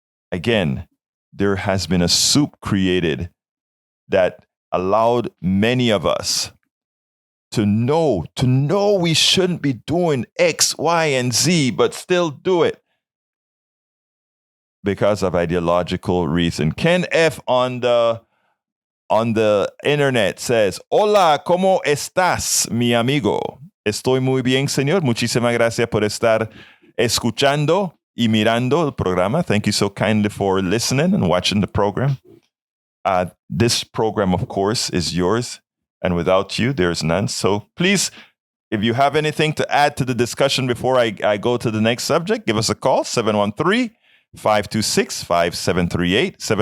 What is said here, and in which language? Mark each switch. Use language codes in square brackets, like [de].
[en] Again, there has been a soup created that allowed many of us to know we shouldn't be doing X, Y, and Z, but still do it because of ideological reason. Ken F on the internet says, [es] "Hola, ¿cómo estás, mi amigo? Estoy muy bien, señor. Muchísimas gracias por estar escuchando y mirando el programa." [en] Thank you so kindly for listening and watching the program. This program, of course, is yours. And without you, there's none. So please, if you have anything to add to the discussion before I go to the next subject, give us a call, 713-526-5738,